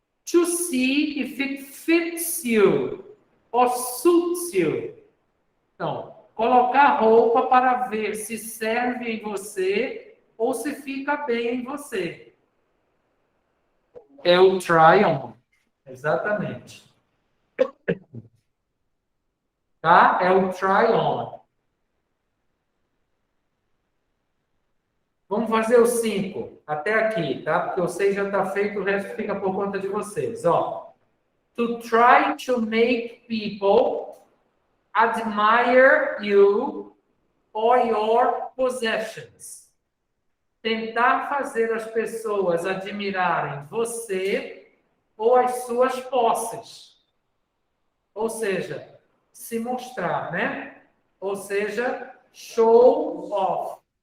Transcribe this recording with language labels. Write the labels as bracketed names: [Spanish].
[English] To see if it fits you or suits you. [Portuguese] Então, colocar roupa para ver se serve em você ou se fica bem em você. É o try on. Exatamente. Tá? É o try on. Vamos fazer os 5 até aqui, tá? Porque o 6 já está feito, o resto fica por conta de vocês. [English] Ó, to try to make people admire you or your possessions. [Portuguese] Tentar fazer as pessoas admirarem você ou as suas posses. Ou seja, se mostrar, né? Ou seja, show off.